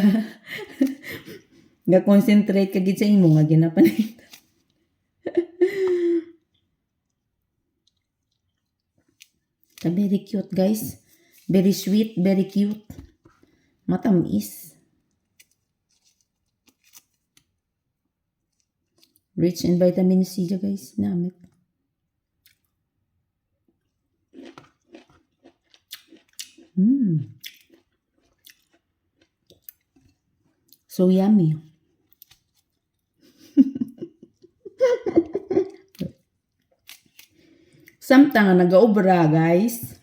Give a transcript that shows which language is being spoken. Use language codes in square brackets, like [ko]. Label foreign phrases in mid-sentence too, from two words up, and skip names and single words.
[hil] Ga-concentrate ka gid sa imo nga ginapanit. [en] Very cute guys. Very sweet, very cute. Matamis. Rich in vitamin C siya guys. Namit. So yummy. [hil] Samtang nag-obra guys.